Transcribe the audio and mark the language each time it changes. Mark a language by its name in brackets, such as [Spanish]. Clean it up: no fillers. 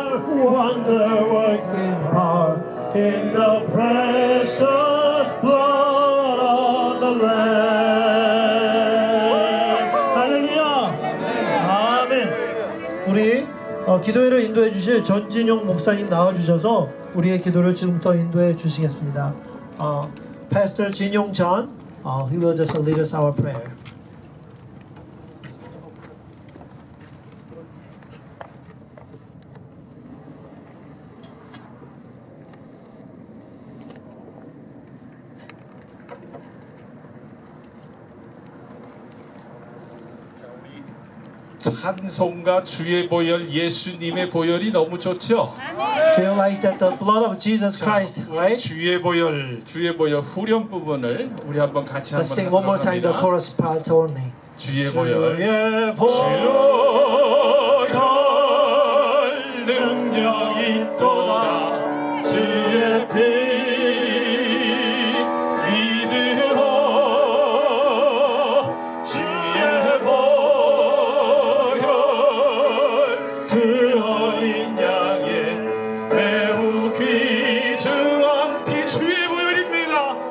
[English] Wonder working power In the precious blood of the Lamb [Korean] 할렐루야 아멘 우리 기도회를 인도해 주실 전진용 목사님 나와주셔서 우리의 기도를 지금부터 인도해 주시겠습니다. [English] Pastor 진용 John, he will just lead us our prayer. [Korean] 찬송가 주의 보혈 예수님의 보혈이 너무 좋죠. [English] Do you like that the blood of Jesus Christ, right? [Korean] 주의 보혈 후렴 부분을 우리 한번 같이 [English] Let's sing one more time the [Korean] 합니다. [English] chorus part only. [Korean] 주의 보혈 주의 보혈 능력이 또다 주의 피 믿으라 주의 보혈 그 어린 양의 매우 귀중한 피 주의 보혈입니다.